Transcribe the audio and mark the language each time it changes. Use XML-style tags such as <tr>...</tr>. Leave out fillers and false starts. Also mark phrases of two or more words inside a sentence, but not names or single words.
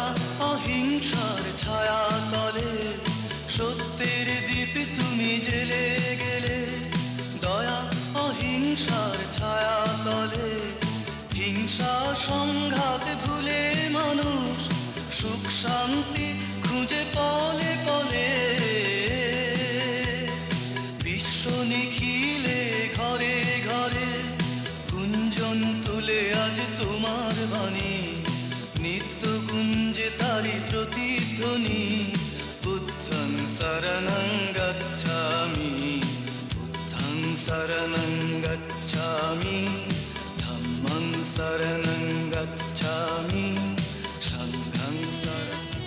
<bn>অহিংসার ছায়া তলে সত্যের দীপ তুমি জেলে গেলে দয়া অহিংসার ছায়া তলে হিংসা সংঘাত ভুলে মানুষ সুখ শান্তি খুঁজে পলে পলে বিশ্ব নিখিলে ঘরে ঘরে গুঞ্জন তুলে আজ তোমার বাণী নিত্য গুঞ্জে তারি প্রতিধ্বনি</bn> <pi>বুদ্ধং শরণং গচ্ছামি বুদ্ধং শরণং গচ্ছামি ধম্মং শরণং গচ্ছামি সংঘং শরণং</pi>